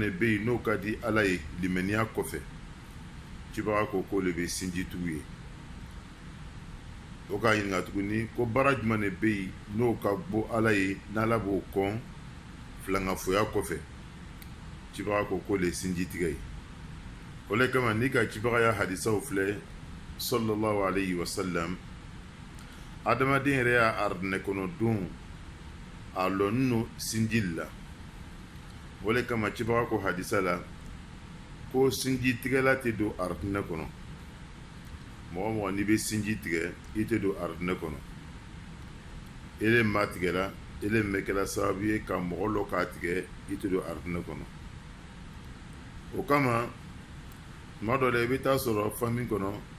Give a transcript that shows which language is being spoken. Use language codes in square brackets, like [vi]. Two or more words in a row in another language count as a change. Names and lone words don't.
[bm] de bɛ yen n'o ka di ala ye limaniya kɔfɛ cibaga ko k'o de bɛ sinji tugu ye o ka ɲininka tuguni ko baara jumɛn de bɛ yen n'o ka bɔ ala ye n'ala b'o kɔn filankafoya kɔfɛ cibaga ko k'o de sinji tigɛ ye o le kama n'i ka cibaga ya hadisaw filɛ [ar] صلى الله عليه وسلم [bm] adamaden yɛrɛ y'a aridinɛ kɔnɔ don a lɔnni no sinji la o le kama cibaga ko hadisa la ko sinji tigɛla tɛ don aridinɛ kɔnɔ mɔgɔ mɔgɔ n'i bɛ sinji tigɛ i tɛ don aridinɛ kɔnɔ ele ma tigɛra ele mɛ kɛra sababu ye ka mɔgɔ lɔ k'a tigɛ i tɛ don aridinɛ kɔnɔ o kama tuma dɔ la i bɛ taa sɔrɔ fami kɔnɔ